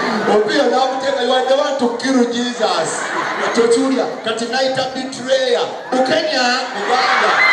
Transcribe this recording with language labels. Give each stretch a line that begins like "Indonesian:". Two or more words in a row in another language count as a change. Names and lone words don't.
Ganda: Opiyo n'amuteeka,
English: "You are the one to kill Jesus."
Ganda: Tokiwulira? Kati n'ayita betrayer. Bukenya, Buganda.